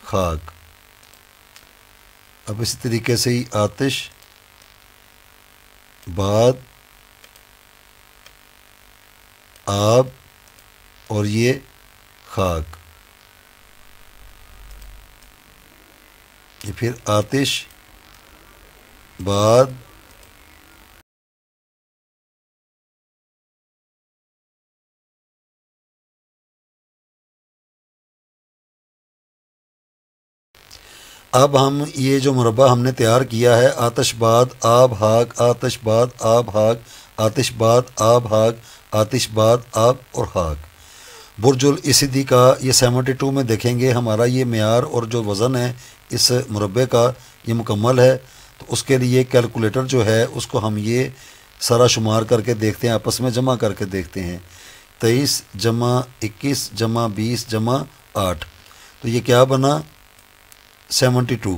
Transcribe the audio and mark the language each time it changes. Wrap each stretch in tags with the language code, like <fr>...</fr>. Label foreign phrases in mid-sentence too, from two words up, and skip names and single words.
<ur>اب اسی طریقے سے ہی آتش، بعد آب اور یہ خاک، یہ پھر آتش بعد اب ہم یہ جو مربع ہم نے تیار کیا ہے، آتش بعد آب خاک، آتش بعد آب خاک، آتش بعد آب خاک، آتش بعد آب اور خاک، برج الاسدی کا یہ 72 میں دیکھیں گے ہمارا یہ معیار اور جو وزن ہے اس مربع کا یہ مکمل ہے۔ تو اس کے لیے کیلکولیٹر جو ہے اس کو ہم یہ سارا شمار کر کے دیکھتے ہیں، آپس میں جمع کر کے دیکھتے ہیں۔ 23 جمع 21 جمع 20 جمع 8، تو یہ کیا بنا 72۔</ur>